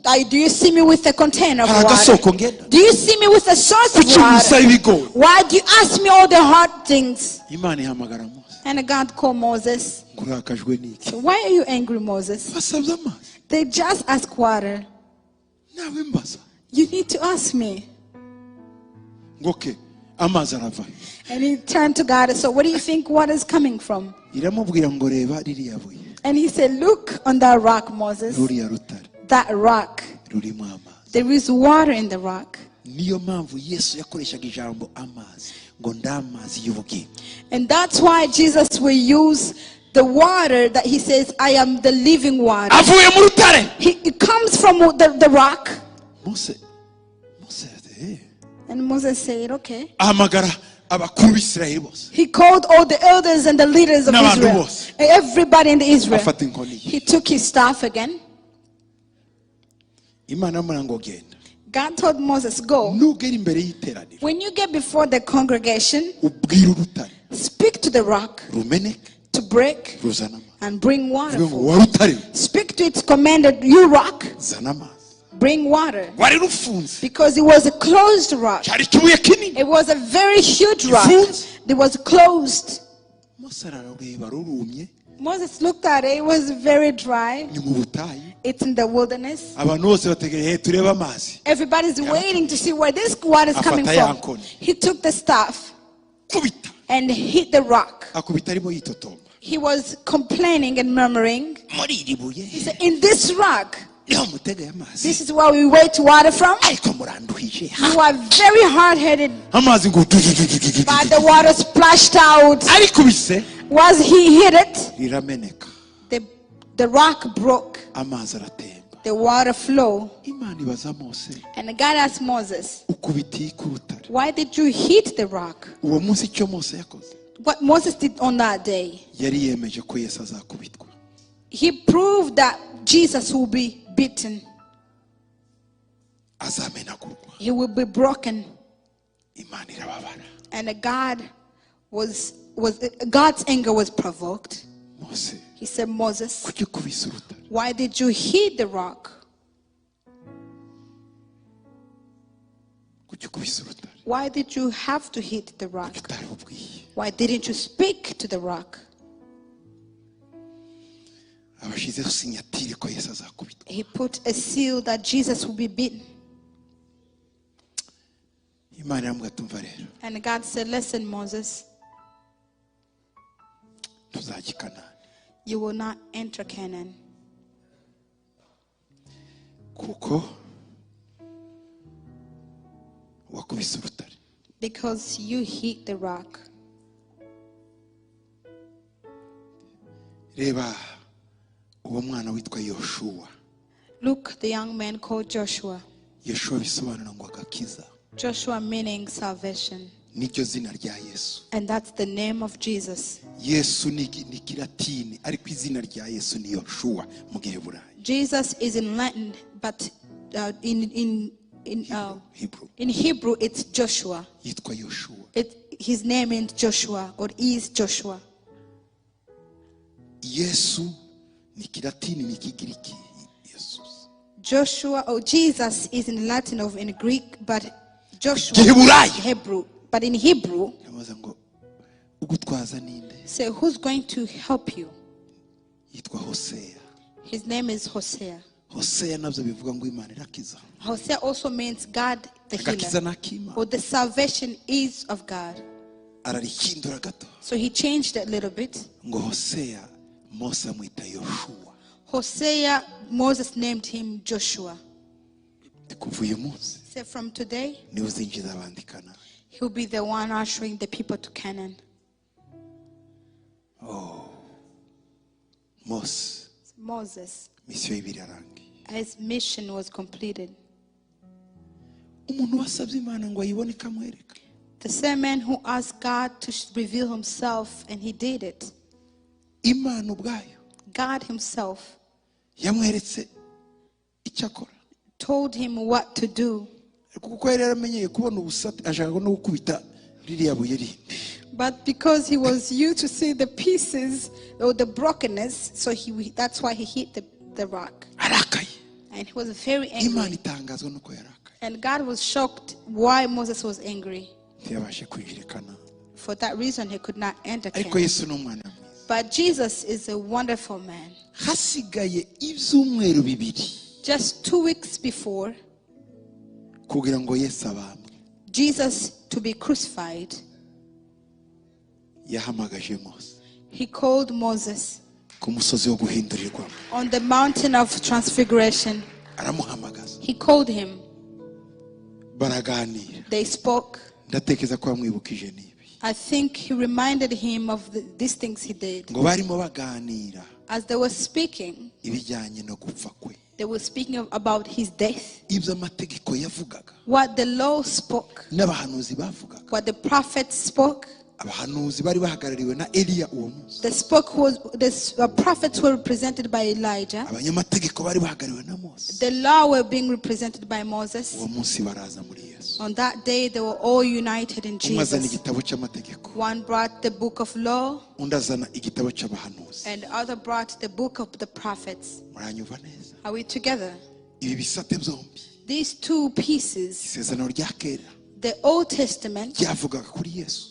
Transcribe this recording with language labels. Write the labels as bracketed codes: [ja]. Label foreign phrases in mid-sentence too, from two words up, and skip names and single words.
[en] Do you see me with a container of hari water? [rw] agasoko ngendana. [en] Do you see me with a source of [rw] kuki umusaba [en] water? ibigori? Why do you ask me all the hard things? [rw] Imana ihamagara Mose, [en] And God called Moses. [rw] ngurakajwe n'iki? [en] Why are you angry, Moses? [rw] basabye amazi, [en] They just ask water. [rw] nawe mbaza [en] You need to ask me. [rw] ngo ke amazi aravayo. [en] And he turned to God and said, where do you think water is coming from? [rw] iramubwira ngo reba ririya buye, [en] And he said, look on that rock, Moses. [rw] ruriya rutare [en] That rock. [rw] rurimo amazi. [en] There is water in the rock. [rw] niyo mpamvu Yesu yakoreshaga ijambo amazi ngo ndamazi y'ubugingo. [en] And that's why Jesus will use the water that he says, I am the living water. [rw] avuye mu rutare. [en] It comes from the rock. Mose And Moses said, okay. [rw] ahamagara abakuru b'Isirayeli bose, [en] He called all the elders and the leaders of N'abantu Israel. bose. Everybody in Israel. [rw] afata inkoni ye. [en] He took his staff again. [rw] Imana amubwira ngo genda, [en] God told Moses, go. [rw] nugera imbere y'iteraniro [en] When you get before the congregation, [rw] ubwira urutare [en] speak to the rock rumeneke to break [rw] ruzana amazi. [en] and bring water. [rw] Uvuge ngo wa rutare [en] Speak to its commanded, you rock, [rw] zana amazi. [en] bring water. [rw] wari rufunze, [en] Because it was a closed rock. [rw] cyari ikibuye kinini. [en] It was a very huge rock. Ifunze. It was closed. [rw] Mose ararureba rurumye, [en] Moses looked at it. It was very dry. [rw] ni mu butayu [en] It's in the wilderness. [rw] abantu bose bategereje turebe amazi [en] Everybody's waiting to see where this water is coming Afata from. yankoni. He took the staff kubita and hit the rock. [rw] akubita arimo yitotomba [en] He was complaining and murmuring. [rw] muri iri buye [en] He said, in this rock, [rw] niho mutegeye amazi [en] this is where we wait water from. [rw] ariko muranduhije [en] You are very hard-headed, [rw] amazi ngo [en] but the water splashed out. arikubise Was he hit it? rirameneka The rock broke. [rw] amazi aratemba [en] The water flow. [rw] imana ibaza mose [en] And God asked Moses, [rw] ukubitiye ku rutare [en] why did you hit the rock? [rw] uwo munsi icyo mose yakoze [en] What Moses did on that day, [rw] yari yemeje ko yesu azakubitwa [en] he proved that Jesus will be beaten. azamenagurwa He will be broken. [rw] imana irababara [en] And God's anger was provoked. mose He said, Moses, [rw] kuki ukubise urutare [en] why did you hit the rock? [rw] kuki ukubise urutare [en] Why did you have to hit the rock? [rw] kuki utari bubwiye [en] Why didn't you speak to the rock? [rw] abashyizeho sinyatire ko yesu azakubitwa [en] He put a seal that Jesus will be beaten. [rw] imana iramubwira tumva rero [en] And God said, listen, Moses, [rw] tuzajya i kanani [en] you will not enter Canaan [rw] kuko wakubise urutare [en] because you hit the rock. [rw] reba uwo mwana witwa yoshuwa [en] Look, the young man called Joshua. [rw] yoshuwa bisobanura ngo agakiza [en] Joshua meaning salvation. [rw] niryo zina rya yesu [en] And that's the name of Jesus. [rw] yesu ni kilatini ariko izina rya yesu ni yoshuwa mu giheburayi [en] Jesus is in Latin, but in Hebrew it's Joshua. [rw] yitwa yoshuwa [en] His name is Joshua or is Joshua. [rw] yesu ni kilatini ni kigiriki yesus [en] Joshua or Jesus is in Latin or in Greek, but Joshua Giheburayi. is Hebrew. But in Hebrew, [rw] yabaza ngo ugutwaza ninde [en] say who's going to help you? [rw] yitwa hoseya [en] His name is Hosea. [rw] hoseya nabyo bivuga ngo imana irakiza [en] Hosea also means God the agakiza healer, n'akimana or the salvation is of God. [rw] ararihindura gato [en] So he changed it a little bit. [rw] ngo hoseya mose amwita yoshuwa [en] Hosea, Moses named him Joshua. [rw] kuva uyu munsi [en] Say from today, [rw] niwe uzinjiza abandi kanani [en] he'll be the one ushering the people to Canaan. Moses, [rw] misiyo y'ibiri yarangiye [en] his mission was completed. [rw] umuntu wasabye imana ngo ayibone ikamwereka [en] The same man who asked God to reveal himself, and he did it. [rw] imana ubwayo [en] God himself [rw] yamweretse icyo akora [en] told him what to do. [rw] kuko yari yaramenyeye kubona ubusate ashaka no gukubita ririya buye rindi [en] But because he was used to see the pieces or the brokenness, so that's why he hit the rock. arakaye And he was very imana angry. [rw] itangazwa nuko yarakaye [en] And God was shocked why Moses was angry. [rw] ntiyabashe kwinjira i kanani [en] For that reason, he could not enter ariko Canaan. [rw] yesu ni umwana mwiza [en] But Jesus is a wonderful man. [rw] hasigaye ibyumweru bibiri [en] Just 2 weeks before [rw] kugira ngo yesu abambwe [en] Jesus to be crucified, [rw] yahamagaje mose [en] he called Moses [rw] ku musozi wo guhindurirwamo [en] on the mountain of transfiguration. [rw] aramuhamagaza [en] He called him. [rw] baraganira [en] They spoke. [rw] ndatekereza ko yamwibukije n'ibi [en] I think he reminded him of these things he did. [rw] ngo barimo baganira [en] As they were speaking, [rw] ibijyanye no gupfa kwe [en] they were speaking about his death. [rw] ibyo amategeko yavugaga [en] What the law spoke, [rw] n'abahanuzi bavugaga [en] what the prophets spoke. [rw] abahanuzi bari bahagarariwe na eliya uwo munsi [en] The prophets were represented by Elijah. [rw] abanyamategeko bari bahagarariwe na mose [en] The law were being represented by Moses. [rw] uwo munsi baraza muri yesu [en] On that day, they were all united in [rw] umwe azana [en] Jesus. [rw] igitabo cy'amategeko [en] One brought the book of law, [rw] undi azana igitabo cy'abahanuzi [en] and the other brought the book of the prophets. [rw] muranyumva neza [en] Are we together? [rw] ibi bisate byombi [en] These two pieces, [rw] isezerano rya kera [en] The Old Testament [rw] byavugaga kuri Yesu,